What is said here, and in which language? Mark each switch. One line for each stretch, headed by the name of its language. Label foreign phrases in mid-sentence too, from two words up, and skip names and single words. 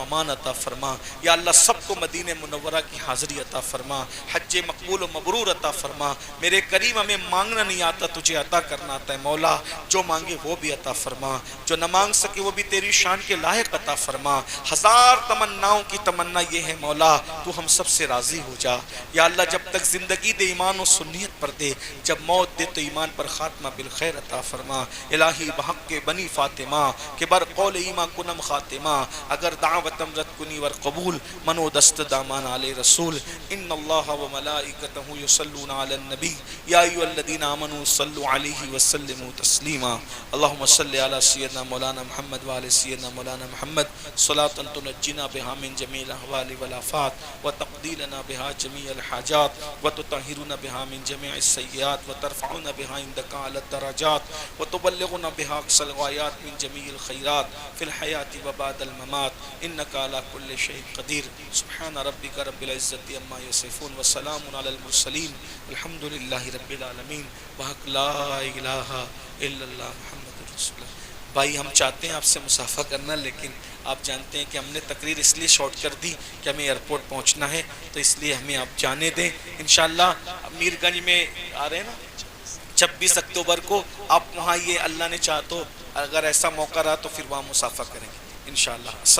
Urdu: امان عطا فرما، یا اللہ سب کو مدینہ منورہ کی حاضری عطا فرما، حج مقبول و مبرور عطا فرما، میرے کریم ہمیں مانگنا نہیں آتا، تجھے عطا کرنا آتا ہے مولا، جو مانگے وہ بھی عطا فرما، جو نہ مانگ سکے وہ بھی تیری شان کے لائق عطا فرما، ہزار تمناؤں کی تمنا یہ ہے مولا تو ہم سب سے راضی ہو جا، یا اللہ جب تک زندگی دے ایمان و سنیت پر دے، جب موت دے تو ایمان پر خاتمہ بالخیر عطا فرما،
Persian: الہی بحق کے بنی فاطمہ کہ بر قول ایمان کنم خاتمہ، اگر دعوتم رد کنی ور قبول منو دست دامان علی رسول،
Arabic: ان اللہ و ملائکتہ یصلون علی النبی یا ایھا الذین آمنوا صلوا علیہ وسلموا تسلیما، اللہم صلی علی سیدنا مولانا محمد وعلی سیدنا مولانا محمد صلاة تنجینا بها من جمیع الاحوال والآفات وتقضی بها جميع الحاجات وتطهرنا بها من جميع السيئات وترفعنا بها عندك على الدرجات وتبلغنا بها أقصى الغايات من جميع الخيرات في الحياة وبعد الممات إنك على كل شيء قدير سبحان ربك رب العزة عما يصفون وسلام على المرسلين الحمد لله رب العالمين وحق لا إله إلا الله محمد رسول الله۔
Urdu: بھائی ہم چاہتے ہیں آپ سے مصافحہ کرنا، لیکن آپ جانتے ہیں کہ ہم نے تقریر اس لیے شارٹ کر دی کہ ہمیں ایئرپورٹ پہنچنا ہے، تو اس لیے ہمیں آپ جانے دیں۔ انشاءاللہ میر گنج میں آ رہے ہیں نا 26 اکتوبر کو، آپ وہاں یہ اللہ نے چاہا تو اگر ایسا موقع رہا تو پھر وہاں مصافحہ کریں گے انشاءاللہ۔